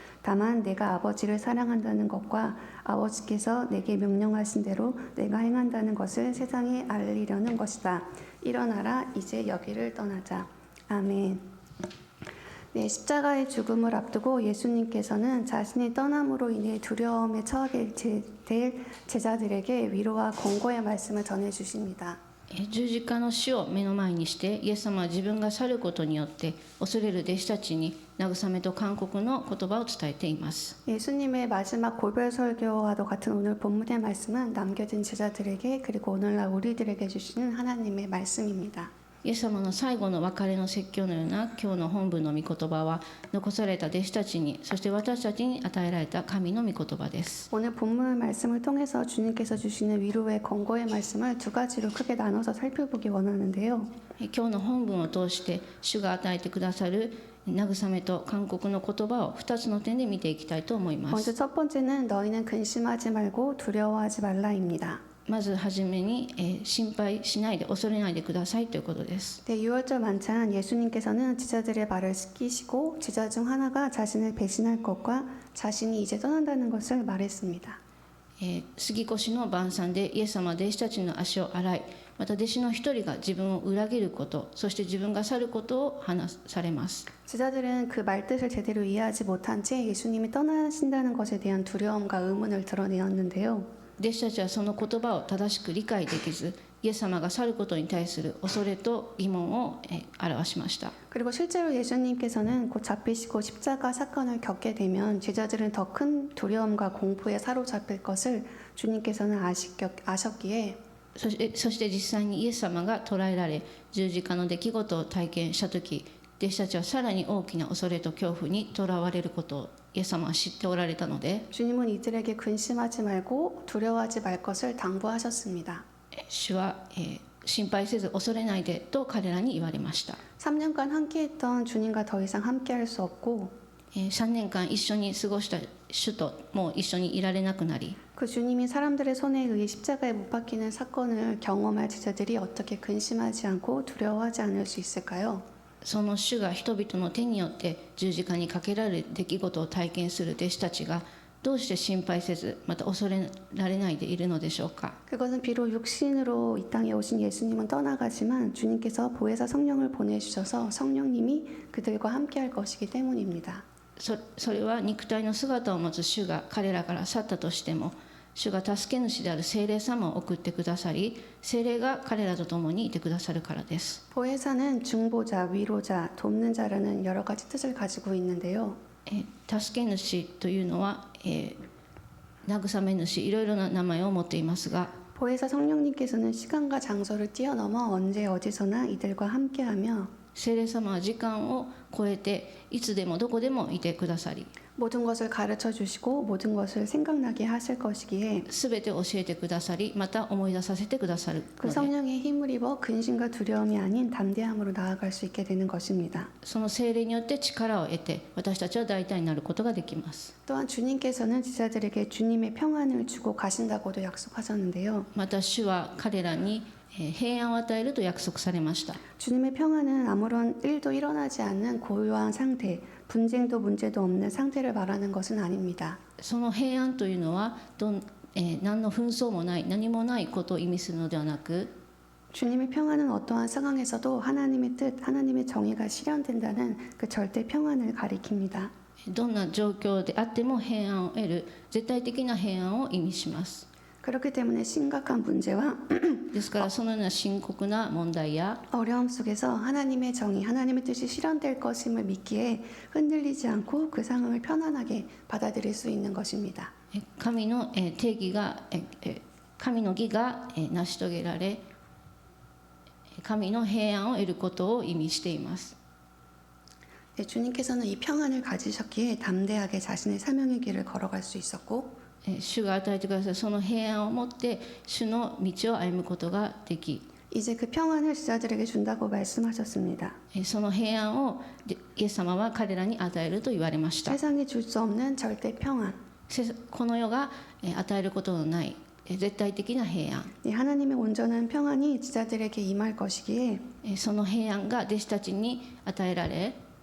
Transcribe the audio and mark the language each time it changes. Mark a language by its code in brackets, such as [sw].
[ko] 다만 내가 아버지를 사랑한다는 것과 아버지께서 내게 명령하신 대로 내가 행한다는 것을 세상에 알리려는 것이다. 일어나라, 이제 여기를 떠나자. 아멘. 네, 십자가의 죽음을 앞두고 예수님께서는 자신이 떠남으로 인해 두려움에 처하게 될 제자들에게 위로와 권고의 말씀을 전해주십니다. [ja] 十字架の死を目の前にしてイエス様は自分が去ることによって恐れる弟子たちに慰めと勧告の言葉を伝えています。 [ko] 예수님의 마지막 골별 설교와도 같은 오늘 본문의 말씀은 남겨진 제자들에게 그리고 오늘날 우리들에게 주시는 하나님의 말씀입니다. [ja] イエス様の最後の別れの説教のような今日の本文の御言葉は残された弟子たちにそして私たちに与えられた神の御言葉です。 [ko] 오늘 본문 말씀을 통해서 주님께서 주시는 위로의 권고의 말씀을 두 가지로 크게 나눠서 살펴보기 원하는데요. [ja] 今日の本文を通して主が与えてくださる慰めと勧告の言葉を2つの点で見ていきたいと思います。 [ko] 먼저 첫 번째는 너희는 근심하지 말고 두려워하지 말라입니다. [ja] まずはじめに、心配しないで恐れないでくださいということです。 [ko] 네, 6월절 만찬 예수님께서는 제자들의 말을 시키시고 제자 중 하나가 자신을 배신할 것과 자신이 이제 떠난다는 것을 말했습니다. [ja] 杉越の晩餐でイエス様は弟子たちの足を洗い、また弟子の一人が自分を裏切ること、そして自分が去ることを話されます。 [ko] 제자들은 그 말뜻을 제대로 이해하지 못한 채 예수님이 떠나신다는 것에 대한 두려움과 의문을 드러내었는데요. [ja] 弟子たちはその言葉を正しく理解できず、イエス様が去ることに対する恐れと疑問を表しました。 [ko] 그리고 실제로 예수님께서는 곧 잡히시고 십자가 사건을 겪게 되면 제자들은 더 큰 두려움과 공포에 사로잡힐 것을 주님께서는 아셨기에 [ja] そして実際にイエス様が捕らえられ十字架の出来事を体験した時、弟子たちはさらに大きな恐れと恐怖にとらわれることをイエス様は知っておられたので、 [ko] 주님은 이들에게 근심하지 말고 두려워하지 말 것을 당부하셨습니다. [ja] 主は、心配せず恐れないでと彼らに言われました。 [ko] 3년간 함께했던 주님과 더 이상 함께할 수 없고 [ja] 3年間一緒に過ごした主ともう一緒にいられなくなり、 [ko] 그 주님이 사람들의 손에 의해 십자가에 못 박히는 사건을 경험할 제자들이 어떻게 근심하지 않고 두려워하지 않을 수 있을까요? [ja] その主が人々の手によって十字架にかけられる出来事を体験する弟子たちがどうして心配せずまた恐れられないでいるのでしょうか。 [ko] 그것은 비록 육신으로 이 땅에 오신 예수님은 떠나가지만 주님께서 보혜사 성령을 보내주셔서 성령님이 그들과 함께할 것이기 때문입니다. [ja] それは肉体の姿を持つ主が彼らから去ったとしても主が助け主である聖霊様を送ってくださり聖霊が彼らと共にいてくださるからです。 [ko] 보혜사는 중보자, 위로자, 돕는 자라는 여러 가지 뜻을 가지고 있는데요. [ja] 助け主というのは、慰め主いろいろな名前を持っていますが [ko] 보혜사 성령님께서는 시간과 장소를 뛰어넘어 언제 어디서나 이들과 함께하며 [ja] 聖霊様は時間を超えていつでもどこでもいてくださり [ko] 모든 것을 가르쳐 주시고 모든 것을 생각나게 하실 것이기에 [ja] すべて教えてくださりまた思い出させてくださる [ko] 그 [ja] ので [ko] 성령의 힘을 입어 근심과 두려움이 아닌 담대함으로 나아갈 수 있게 되는 것입니다. [ja] その聖霊によって力を得て私たちは大体になることができます。 [ko] 또한 주님께서는 제자들에게 주님의 평안을 주고 가신다고도 약속하셨는데요. [ja] また主は彼らに平安を与えると約束されました。 [ko] 주님의 평안은 아무런 일도 일어나지 않는 고요한 상태, 분쟁도 문제도 없는 상태를 말하는 것은 아닙니다. [ja] その平安というのは何の紛争もない何もないことを意味するのではなく [ko] 주님의 평안은 어떠한 상황에서도 하나님의 뜻, 하나님의 정의가 실현된다는 그 절대 평안을 가리킵니다. [ja] どんな状況であっても平安を得る絶対的な平安を意味します。 [ko] 그렇기 때문에 심각한 문제와 [ja] ですからそのような深刻な問題や [ko] 어려움 속에서 하나님의 정의, 하나님의 뜻이 실현될 것임을 믿기에 흔들리지 않고 그 상황을 편안하게 받아들일 수 있는 것입니다. [ja] 神の定義が神の義が成し遂げられ神の平安を得ることを意味しています。 [ko] 주님께서는 이 평안을 가지셨기에 담대하게 자신의 사명의 길을 걸어갈 수 있었고 [ja] 主が与えてくださるその平安を持って主の道を歩むことができ、 [ko] 이제 그 평안을 제자들에게 준다고 말씀하셨습니다. [ja] その平安をイエス様は彼らに与えると言われました。 [ko] 세상이 줄 수 없는 절대 평안. [ja] この世が与えることのない絶対的な平安、 [ko] 이 하나님의 온전한 평안이 제자들에게 임할 것이기에 [ja] その平安が弟子たちに与えられ、